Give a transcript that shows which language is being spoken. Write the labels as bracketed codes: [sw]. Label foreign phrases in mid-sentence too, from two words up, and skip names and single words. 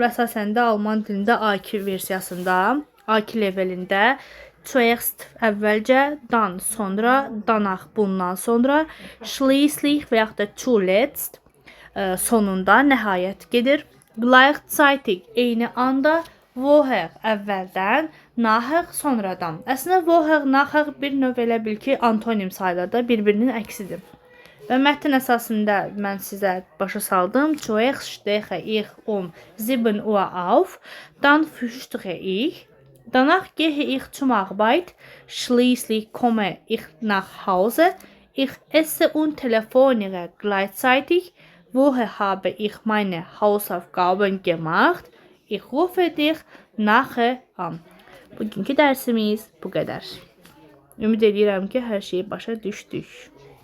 [az] Əsasən də Alman dilində A2 versiyasında, A2 levelində zuerst əvvəlcə, dann sonra, danach bundan sonra, schließlich və yaxud da zuletzt sonunda nəhayət gedir. Gleichzeitig eyni anda, woher əvvəldən, nachher sonradan. Əslində [de] woher, nachher [az] bir növ elə bil ki, antonim sayılır, bir-birinin əksidir. Və mətn əsasında mən sizə başa saldım. [de] Zuerst stehe ich 7 Uhr auf, dann frühstücke ich. Danach gehe ich zum Arbeit, schließlich komme ich nach Hause, ich esse und telefoniere gleichzeitig, woher habe ich meine Hausaufgaben gemacht, ich rufe dich nachher an. [az] Bugünkü dərsimiz bu qədər. Ümid edirəm ki, hər şeyi başa düşdük.